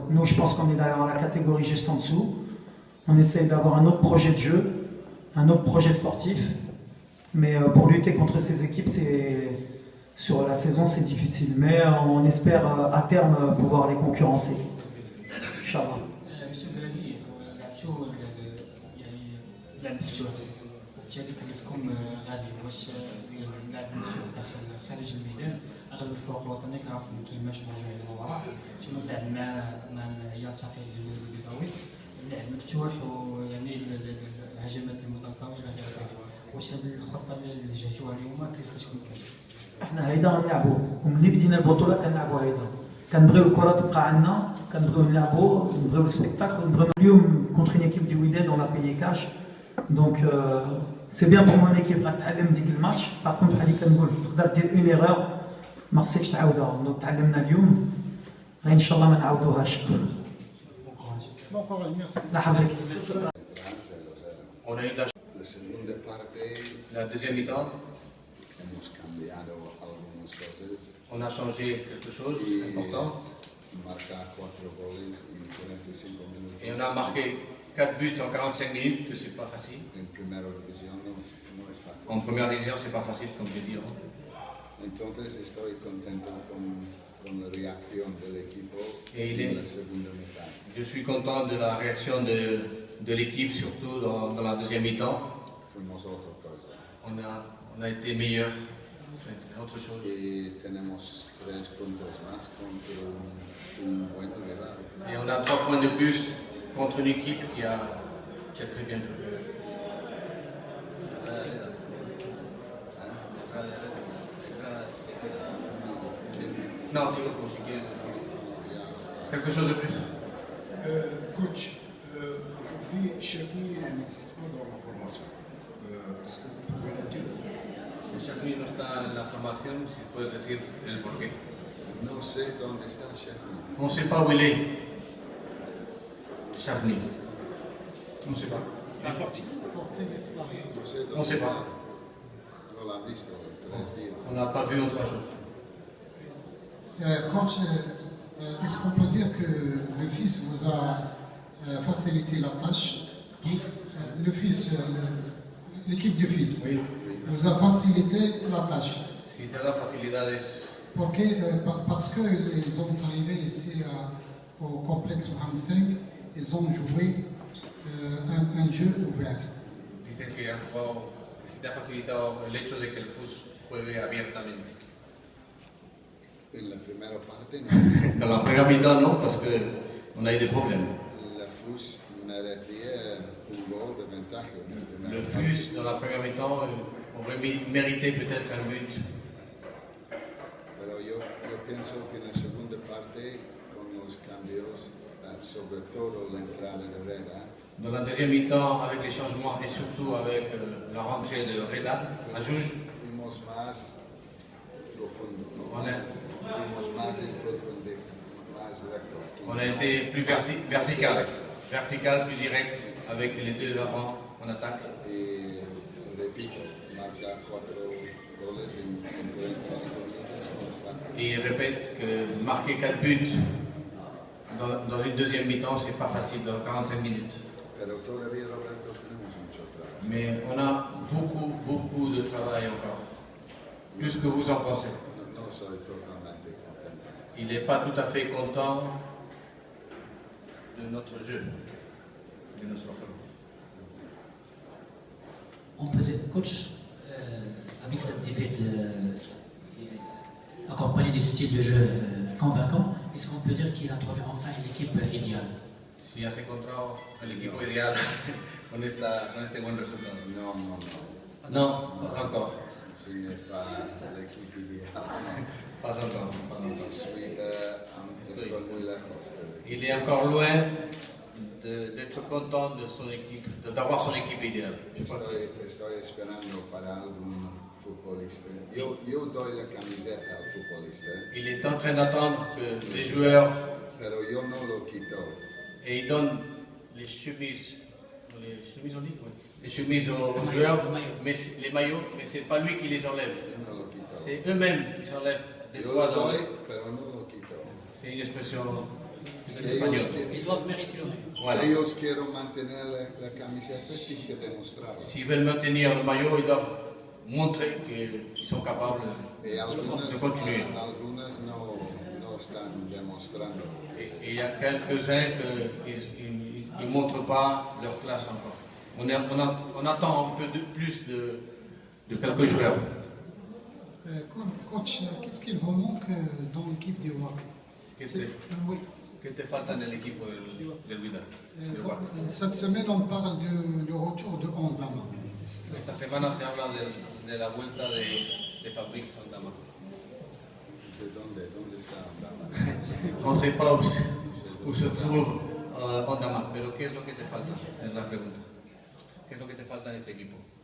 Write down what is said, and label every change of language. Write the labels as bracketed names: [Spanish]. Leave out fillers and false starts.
[French] Nous, je pense qu'on est derrière la catégorie juste en dessous. On essaye d'avoir un autre projet de jeu, un autre projet sportif. Mais pour lutter contre ces équipes, sur la saison, c'est difficile. Mais on espère à terme pouvoir les concurrencer. Inch'Allah. [Arabic] Monsieur Gregui, لعبتوا يعني لعب مفتوح وبالتالي كلفكم غالي. واش اللعب مفتوح داخل خارج الميدان اغلب الفرق الوطنيه كنعرفوا ما كايناش رجوع الى الوراء، ثم اللعب مع يرتقي للود البيضاوي، اللعب مفتوح ويعني الهجمات المتطاوله الى غير ذلك. واش هذه الخطه اللي جهتوها اليوم كيفاش كنت؟ احنا هيدا غنلعبوا، وملي بدينا البطوله كنلعبوا هيدا، كنبغيو الكره تبقى عندنا، كنبغيو نلعبوا، نبغيو السبيكتاكل، نبغيو اليوم كونتر [French] une équipe du Wydad on l'a payé cash. Donc c'est bien pour mon équipe [Arabic] غتعلم ديك الماتش. باغ كونتر بحال اللي كنقول تقدر دير اون ايرور ما خصكش تعاودها. دونك تعلمنا اليوم غير ان شاء الله ما نعاودوهاش. [French] Bon courage, merci. [Arabic] لا حبيبي. [French] On a eu [Spanish] La seconda parte [French] la deuxième mi-temps, [Spanish] hemos cambiado algunas cosas [French] on a changé quelque chose d'important [Spanish] y marca 4 goles en 45 minutos. [French] et on a marqué 4 buts en 45 minutes, que c'est pas facile. [Spanish] En primera división no es fácil. [French] En première division, c'est pas facile, comme je dis. [Spanish] Entonces estoy contento con la reacción del equipo [French] Et [Spanish] en la segunda mitad. [French] Je suis content de la réaction de l'équipe, surtout dans la deuxième mi-temps. [Spanish] Fuimos otra cosa. [French] On a été meilleurs, c'est autre chose. [Spanish] Y tenemos 3 puntos más contra un buen rival. [French] Et on a 3 points de plus contre une équipe qui a très bien joué. [Spanish] Non, digo, si quieres. [French] Quelque chose de plus. Coach, aujourd'hui, Chafni n'existe pas dans la formation. Est-ce que vous pouvez nous dire? [Spanish] Chafni no está en la formación, si puedes decir el porqué. No sé dónde está Chafni. [French] On ne sait pas où il est. Chafni. On ne sait pas. [Spanish] No sé dónde [French] On sait [Spanish] está. [French] pas. [Spanish] No la han visto en 3 días. [French] On n'a pas vu en 3 jours. Coach, est-ce qu'on peut dire que le fils vous a facilité la tâche? Le fils, l'équipe du fils, Oui. vous a facilité la tâche. [Spanish] Si te da facilidades, [French] Parce qu'ils sont arrivés ici au complexe Mohamed V, ils ont joué un jeu ouvert. [Spanish] dice que han jugado, si te ha facilitado el hecho de que el FUS juegue abiertamente. En la primera parte no. [French] Dans la première mi-temps, non, parce qu'on a eu des problèmes. [Spanish] La FUS merecía un gol de ventaja en la primera [French] Le [Spanish] parte. [French] FUS, dans la première mi-temps, aurait mérité peut-être un but. [Spanish] Pero yo pienso que en la segunda parte, con los cambios, sobre todo la entrada de Reda, [French] Dans la deuxième mi-temps, avec les changements et surtout avec la rentrée de Reda à Jouj, [Spanish] fuimos más profundo, ¿no? Hola. Fuimos más en perpendicular, más recto. [French] on a été plus vertical, plus direct, avec les 2 avants en attaque. [Spanish] Y repito, marca 4 goles en 45 minutos, no es fácil. [French] Et il répète que marquer 4 buts dans une deuxième mi-temps, c'est pas facile dans 45 minutes. [Spanish] Pero todavía, Roberto, tenemos mucho trabajo. [French] Mais on a beaucoup de travail encore. Plus que vous en pensez. [Spanish] No soy totalmente contento. [French] Il n'est pas tout à fait content de notre jeu, de notre jeu. On peut dire, coach, avec cette défaite accompagnée du style de jeu convaincant, est-ce qu'on peut dire qu'il a trouvé enfin l'équipe idéale? [Spanish] Si has encontrado el equipo ideal con este buen resultado. No. [French] No, pas encore. Ce n'est pas l'équipe idéale. Pas encore. [Spanish] Estoy muy lejos de l'équipe. [French] Il est encore loin d'être content de son équipe, d'avoir son équipe idéale. Je crois que [Spanish] Estoy esperando para algún futbolista. Yo doy la camiseta al futbolista, [French] il est en train d'attendre que les joueurs, [Spanish] pero yo no lo quito. [French] et il donne les chemises on dit, oui. Les chemises aux joueurs, mais les maillots, mais c'est pas lui qui les enlève. [Spanish] Yo no lo quito. [French] C'est eux-mêmes qui s'enlèvent des [Spanish] Yo [French] fois. [Spanish] lo doy, pero no lo quito. [French] C'est une expression [Spanish] Si [French] espagnole. Ils doivent mériter l'honneur. Voilà. [Spanish] Si ellos quieren mantener la camiseta, sí que demostrarlo. [French] S'ils veulent maintenir le maillot, ils doivent montrer qu'ils sont capables [Spanish] Y algunas [French] de continuer. [Spanish] no están demostrando. [French] Et il y a quelques-uns qui ne montrent pas leur classe encore. On attend un peu plus de quelques joueurs. Coach, qu'est-ce qu'il vous manque dans l'équipe des WAC? Oui. [Spanish] Que te falta en el equipo del Wydad? [French] Cette semaine, on parle du retour de Ondama. [Spanish] Esta semana se habla de la vuelta de Fabrice Ondama. ¿Dónde está Ondama? [French] On ne sait pas où se trouve Ondama, [Spanish] pero ¿qué es lo que te falta? Es la pregunta. ¿Qué es lo que te falta en este equipo?